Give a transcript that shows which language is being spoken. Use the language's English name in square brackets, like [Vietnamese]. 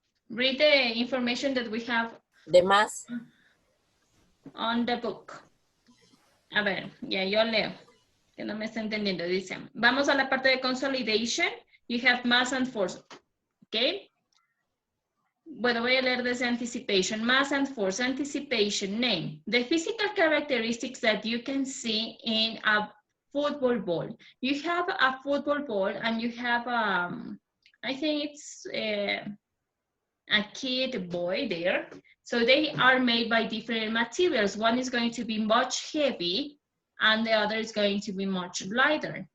[English] Read the information that we have [Spanish] De más. [English] on the book. [Spanish] A ver, ya yo leo, que no me está entendiendo. Dice, vamos a la parte de consolidation. [English] You have mass and force, okay? [Spanish] Bueno, voy a leer desde anticipation. [English] Mass and force, anticipation, name. The physical characteristics that you can see in a football ball. You have a football ball and you have, I think it's a kid boy there. So they are made by different materials. One is going to be much heavy and the other is going to be much lighter.